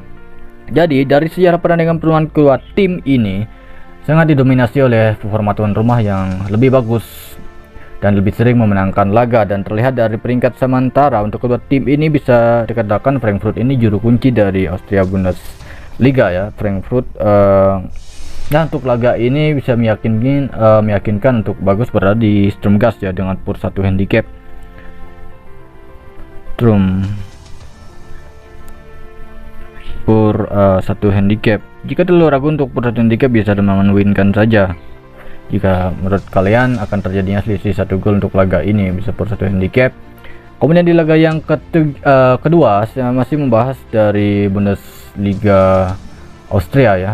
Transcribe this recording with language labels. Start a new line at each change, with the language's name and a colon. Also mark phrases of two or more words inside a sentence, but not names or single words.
Indonesian: Jadi dari sejarah pertandingan pertemuan kedua tim ini sangat didominasi oleh performa tuan rumah yang lebih bagus dan lebih sering memenangkan laga. Dan terlihat dari peringkat sementara untuk kedua tim ini bisa dikatakan Frankfurt ini juru kunci dari Austria Bundesliga ya. Frankfurt nah, untuk laga ini bisa meyakinkan untuk bagus berada di Sturm ya, dengan pur 1 handicap. Sturm pur 1 handicap. Jika terlalu ragu untuk pur 1 handicap, bisa menwinkan saja. Jika menurut kalian akan terjadinya selisih 1 gol untuk laga ini, bisa pur 1 handicap. Kemudian di laga yang kedua saya masih membahas dari Bundesliga Austria ya.